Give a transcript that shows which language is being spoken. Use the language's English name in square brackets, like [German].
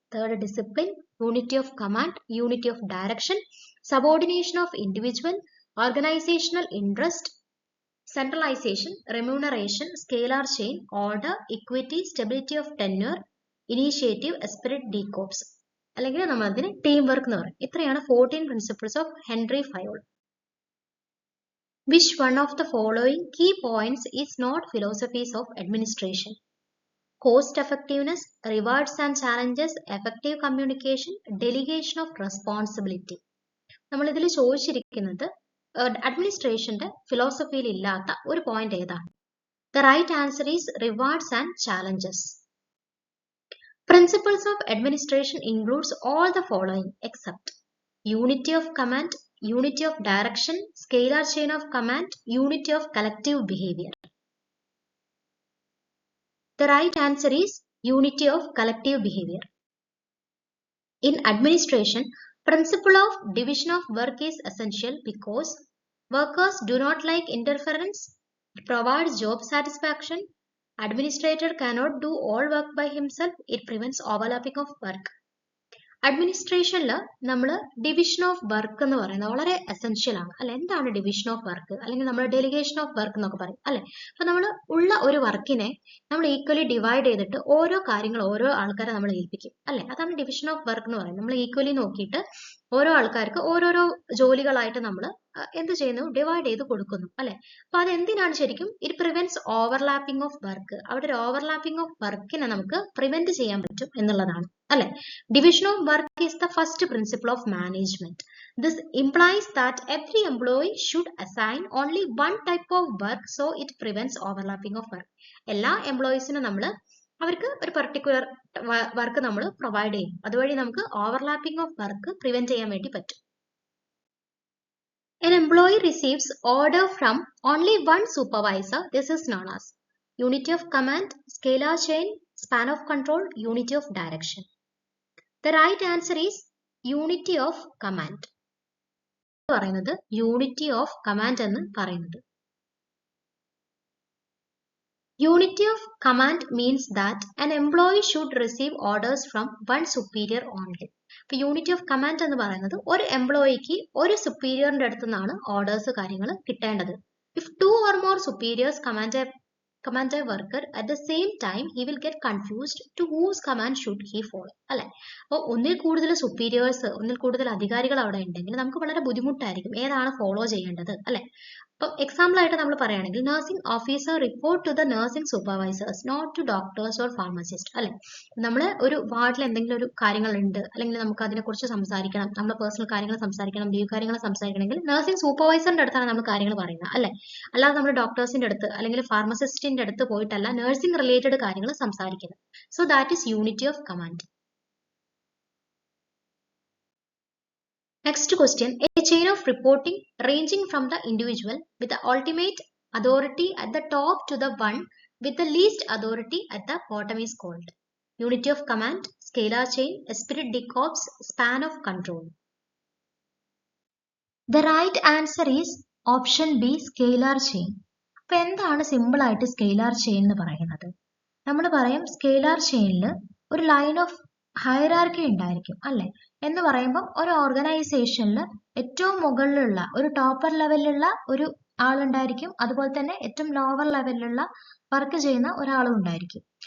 [English] third discipline, unity of command, unity of direction, subordination of individual, organisational interest, centralisation, remuneration, scalar chain, order, equity, stability of tenure, initiative, esprit, de corps, [Malayalam] അല്ലെങ്കിൽ നമ്മൾ അതിന് team work എന്ന് പറയും. ഇത്രയാണ് 14 principles of Henry Fayol. [English] Which one of the following key points is not philosophies of administration? Cost effectiveness, rewards and challenges, effective communication, delegation of responsibility. [Malayalam] നമ്മൾ ഇതിൽ ചോദിച്ചിരിക്കുന്നത് അഡ്മിനിസ്ട്രേഷന്റെ ഫിലോസഫിയിൽ ഇല്ലാത്ത ഒരു പോയിന്റ് ഏതാണ്? [English] The right answer is rewards and challenges. Principles of administration includes all the following except unity of command, unity of direction, scalar chain of command, unity of collective behavior. The right answer is unity of collective behavior. In administration, principle of division of work is essential because workers do not like interference. It provides job satisfaction. Administrator cannot do all work by himself. It prevents overlapping of work. [Malayalam] അഡ്മിനിസ്ട്രേഷനിൽ നമ്മൾ division of work എന്ന് പറയുന്നത് വളരെ essential ആണ് അല്ലെ. എന്താണ് division of work അല്ലെങ്കിൽ നമ്മൾ delegation of work എന്നൊക്കെ പറയും അല്ലെ. അപ്പൊ നമ്മൾ ഉള്ള ഒരു വർക്കിനെ നമ്മൾ ഈക്വലി ഡിവൈഡ് ചെയ്തിട്ട് ഓരോ കാര്യങ്ങൾ ഓരോ ആൾക്കാരെ നമ്മൾ ഏൽപ്പിക്കും അല്ലെ. അതാണ് ഡിവിഷൻ ഓഫ് വർക്ക് എന്ന് പറയുന്നത്. നമ്മൾ ഈക്വലി നോക്കിയിട്ട് ഓരോ ആൾക്കാർക്ക് ഓരോരോ ജോലികളായിട്ട് നമ്മൾ എന്ത് ചെയ്യുന്നു, ഡിവൈഡ് ചെയ്ത് കൊടുക്കുന്നു അല്ലെ. അപ്പൊ അതെന്തിനാണ് ശരിക്കും? [English] It prevents overlapping of work. [Malayalam] അവിടെ ഒരു ഓവർലാപ്പിംഗ് ഓഫ് വർക്കിനെ നമുക്ക് പ്രിവെന്റ് ചെയ്യാൻ പറ്റും എന്നുള്ളതാണ് അല്ലെ. [English] Division of work is the first principle of management. This implies that every employee should assign only one type of work, so it prevents overlapping of work. [Malayalam] എല്ലാ എംപ്ലോയീസിനും നമ്മൾ അവർക്ക് ഒരു പർട്ടിക്കുലർ വർക്ക് നമ്മൾ പ്രൊവൈഡ് ചെയ്യും. അതുവഴി നമുക്ക് ഓവർലാപ്പിംഗ് ഓഫ് വർക്ക് പ്രിവെന്റ് ചെയ്യാൻ വേണ്ടി പറ്റും. [English] An employee receives order from only one supervisor. This is known as unity of command, scalar chain, span of control, unity of direction. The right answer is unity of command. [Malayalam] പറയുന്നത് unity of command എന്ന് പറയുന്നത്. [English] Unity of command means that an employee should receive orders from one superior only. [Malayalam] ഇപ്പൊ unity of command എന്ന് പറയുന്നത് ഒരു എംപ്ലോയിക്ക് ഒരു സുപ്പീരിയറിന്റെ അടുത്ത് നിന്നാണ് ഓർഡേഴ്സ് കാര്യങ്ങൾ കിട്ടേണ്ടത്. [English] If two or more superiors command a worker at the same time, he will get confused to whose command should he follow അല്ലെ. [Malayalam] അപ്പോൾ ഒന്നിൽ കൂടുതൽ സുപ്പീരിയേഴ്സ്, ഒന്നിൽ കൂടുതൽ അധികാരികൾ അവിടെ ഉണ്ടെങ്കിൽ നമുക്ക് വളരെ ബുദ്ധിമുട്ടായിരിക്കും ഏതാണ് ഫോളോ ചെയ്യേണ്ടത് അല്ലെ. അപ്പോൾ എക്സാമ്പിൾ ആയിട്ട് നമ്മൾ പറയുകയാണെങ്കിൽ [English] Nursing officer report to the nursing supervisors, not to doctors or pharmacist അല്ലെ. [Malayalam] നമ്മൾ ഒരു വാർഡിൽ എന്തെങ്കിലും ഒരു കാര്യങ്ങളുണ്ട് അല്ലെങ്കിൽ നമുക്ക് അതിനെക്കുറിച്ച് സംസാരിക്കണം, നമ്മുടെ പേഴ്സണൽ കാര്യങ്ങൾ സംസാരിക്കണം, ലീവ് കാര്യങ്ങൾ സംസാരിക്കണമെങ്കിൽ നഴ്സിംഗ് സൂപ്പർവൈസറിന്റെ അടുത്താണ് നമ്മൾ കാര്യങ്ങൾ പറയുന്നത് അല്ലെ. അല്ലാതെ നമ്മൾ ഡോക്ടേഴ്സിന്റെ അടുത്ത് അല്ലെങ്കിൽ ഫാർമസിസ്റ്റിന്റെ അടുത്ത് പോയിട്ടല്ല നഴ്സിംഗ് റിലേറ്റഡ് കാര്യങ്ങൾ സംസാരിക്കുന്നത്. [English] So that is unity of command. Next question, a chain of reporting ranging from the individual with the ultimate authority at the top to the one with the least authority at the bottom is called unity of command, scalar chain, esprit de corps, span of control. The right answer is option B, scalar chain. [Malayalam] അപ്പൊ എന്താണ് simple ആയിട്ട് scalar chain എന്ന് പറയുന്നത്? നമ്മൾ പറയും scalar ചെയിനിൽ ഒരു line of hierarchy ഉണ്ടായിരിക്കും അല്ലെ. എന്ന് പറയുമ്പോൾ ഒരു ഓർഗനൈസേഷനിൽ ഏറ്റവും മുകളിലുള്ള ഒരു ടോപ്പർ ലെവലിലുള്ള ഒരു ആളുണ്ടായിരിക്കും, അതുപോലെ തന്നെ ഏറ്റവും ലോവർ ലെവലിലുള്ള വർക്ക് ചെയ്യുന്ന ഒരാളും ഉണ്ടായിരിക്കും.